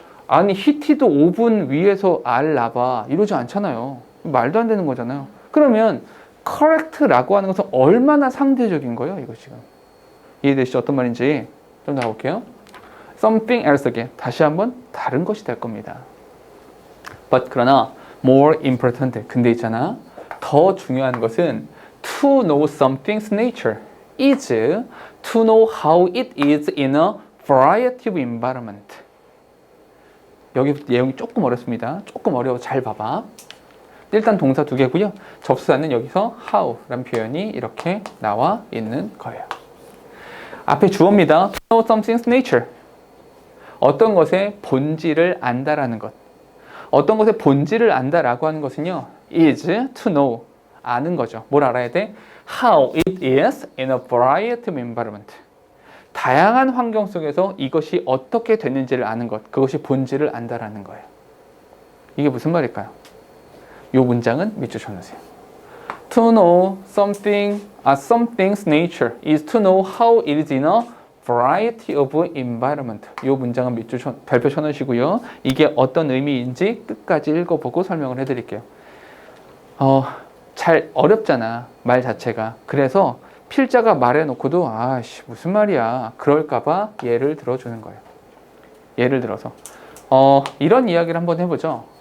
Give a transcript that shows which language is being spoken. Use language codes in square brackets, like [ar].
[ko] 아니 히티드 오븐 위에서 알 나봐 이러지 않잖아요. 말도 안 되는 거잖아요. 그러면 correct라고 하는 것은 얼마나 상대적인 거예요? 이거 지금 이해되시죠? 어떤 말인지 좀 나볼게요. [en] Something else again. [ko] 다시 한번 다른 것이 될 겁니다. [en] But [ko] 그러나 [en] more important. [ko] 근데 있잖아. 더 중요한 것은 [en] to know something's nature is to know how it is in a variety of environment. [ko] 여기 내용이 조금 어렵습니다. 조금 어려워. 잘 봐봐. 일단 동사 두 개고요. 접수사는 여기서 how라는 표현이 이렇게 나와 있는 거예요. 앞에 주어입니다. [en] To know something's nature. [ko] 어떤 것의 본질을 안다라는 것. 어떤 것의 본질을 안다라고 하는 것은요. [en] is to know. [ko] 아는 거죠. 뭘 알아야 돼? [en] How it is in a variety of environment. [ko] 다양한 환경 속에서 이것이 어떻게 됐는지를 아는 것. 그것이 본질을 안다라는 거예요. 이게 무슨 말일까요? 이 문장은 밑줄 쳐놓으세요. [en] To know something's nature is to know how it is in a variety of environment. [ko] 이 문장은 밑줄 별표 쳐놓으시고요. 이게 어떤 의미인지 끝까지 읽어보고 설명을 해드릴게요. 잘 어렵잖아. 말 자체가. 그래서 필자가 말해놓고도 아씨 무슨 말이야. 그럴까봐 예를 들어주는 거예요. 예를 들어서 이런 이야기를 한번 해보죠.